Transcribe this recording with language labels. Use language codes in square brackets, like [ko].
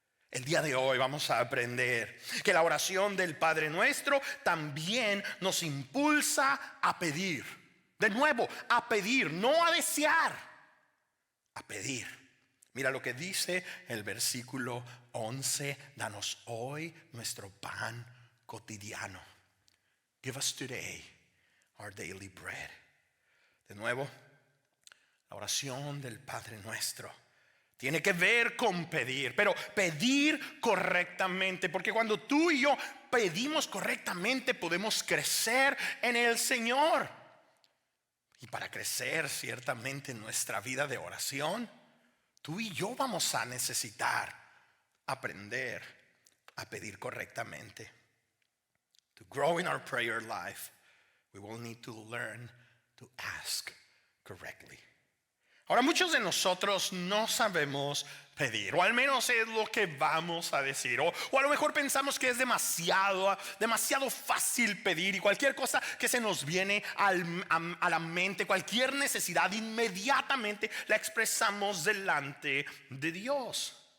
[es] El día de hoy vamos a aprender que la oración del Padre Nuestro también nos impulsa a pedir. De nuevo, a pedir, no a desear, a pedir. Mira lo que dice el versículo 11. Danos hoy nuestro pan cotidiano. [en] Give us today our daily bread. [es] De nuevo, la oración del Padre Nuestro tiene que ver con pedir, pero pedir correctamente, porque cuando tú y yo pedimos correctamente podemos crecer en el Señor. Y para crecer ciertamente en nuestra vida de oración, tú y yo vamos a necesitar aprender a pedir correctamente. [en] To grow in our prayer life, we will need to learn to ask correctly. [es] Ahora, muchos de nosotros no sabemos pedir, o al menos es lo que vamos a decir, o a lo mejor pensamos que es demasiado fácil pedir, y cualquier cosa que se nos viene a la mente, cualquier necesidad, inmediatamente la expresamos delante de Dios.